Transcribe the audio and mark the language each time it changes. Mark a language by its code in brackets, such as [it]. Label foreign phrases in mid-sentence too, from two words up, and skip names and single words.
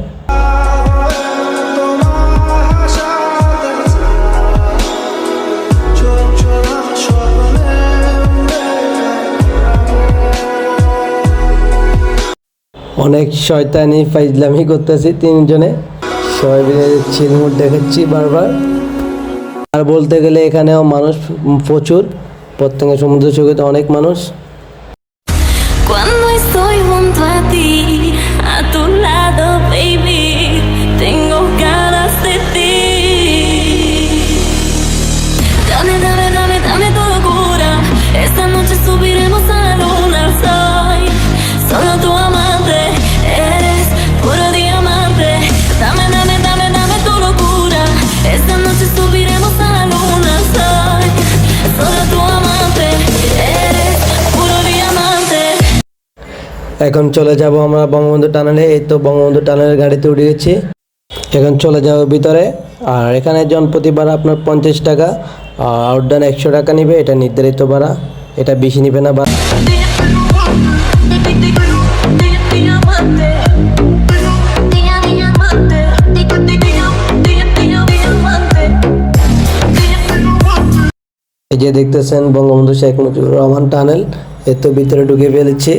[bn] অনেক শয়তানি ফাইজলামি করতেছি তিনজনে, সবাই মিলে চিলমুট দেখাচ্ছি বারবার। আর বলতে গেলে এখানেও মানুষ প্রচুর, পতেঙ্গা সমুদ্র সৈকতে অনেক মানুষ। [es] Cuando estoy junto a ti, a tu lado, baby, tengo ganas de ti. Dame, dame, dame, dame tu locura. Esta noche subiremos a la luna. Soy solo tu amante, eres puro diamante. Dame, dame, dame, dame tu locura. Esta noche subiremos a la luna. Soy solo tu amante, eres puro diamante. [bn] এখন চলে যাব আমরা বঙ্গবন্ধু টানেলে। এই তো বঙ্গবন্ধু টানেলের গাড়িতে উঠে গেছি। এখন চলে যাব ভিতরে। আর এখানে জনপ্রতি ভাড়া আপনার 50 টাকা, আর আউটডান 100 টাকা নিবে। এটা নির্ধারিত ভাড়া, এটা বেশি নিবে না। এই যে দেখতেছেন বঙ্গবন্ধু শেখ মুজিবুর রহমান টানেল, এর তো ভিতরে ঢুকে ফেলেছি।